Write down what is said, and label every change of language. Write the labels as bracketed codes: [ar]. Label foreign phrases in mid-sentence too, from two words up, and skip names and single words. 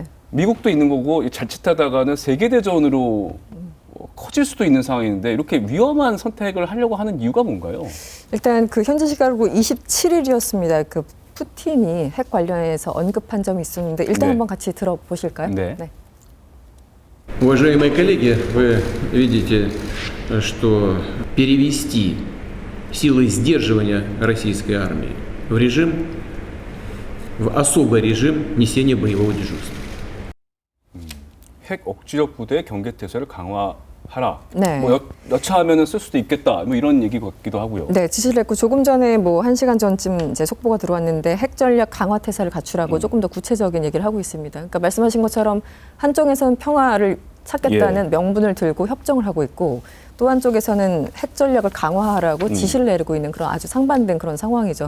[ko] 미국도 있는 거고 자칫하다가는 세계 대전으로 커질 수도 있는 상황인데 이렇게 위험한 선택을 하려고 하는 이유가 뭔가요? 일단 그 현지 시각으로 27일이었습니다. 그 푸틴이 핵 관련해서 언급한 점이 있었는데 일단 네. 한번 같이 들어보실까요? 네. [ru] Уважаемые коллеги, вы видите, что перевести силы сдерживания российской армии в особый режим несения боевого дежурства. [ko] 핵 억지력 부대 경계 태세를 강화하라. 네. 뭐 여차하면은 쓸 수도 있겠다. 뭐 이런 얘기 같기도 하고요. 네, 지시를 했고 조금 전에 뭐 1시간 전쯤 이제 속보가 들어왔는데 핵 전략 강화 태세를 갖추라고 조금 더 구체적인 얘기를 하고 있습니다. 그러니까 말씀하신 것처럼 한쪽에서는 평화를 찾겠다는 명분을 들고 협정을 하고 있고 또 한쪽에서는 핵 전략을 강화하라고 지시를 내리고 있는 그런 아주 상반된 그런 상황이죠.